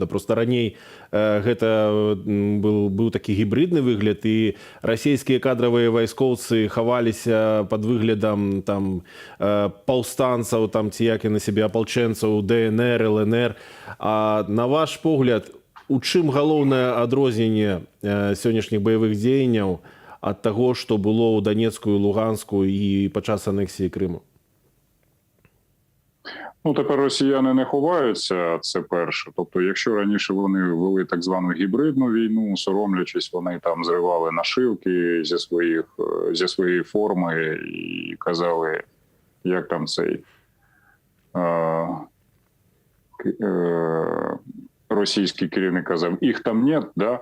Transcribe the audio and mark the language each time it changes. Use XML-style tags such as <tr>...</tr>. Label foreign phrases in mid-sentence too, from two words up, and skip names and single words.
<be>Просто раней гэта быў такі гібридны выгляд, і расійскія кадравыя вайскоўцы хаваліся пад выглядам там паўстанцаў, там ці як і на сябе апалчэнцаў, ДНР, ЛНР. А на ваш погляд, у чым галоўнае адрозненне сённяшніх баявых дзеянняў ад таго, што было ў Донецку, Луганску і падчас анексії Криму?</be> <uk>Ну, тепер росіяни не ховаються, це перше. Тобто, якщо раніше вони вели так звану гібридну війну, соромлячись, вони там зривали нашивки зі своєї форми і казали, як там цей російський керівник казав, їх там нет, да?</uk>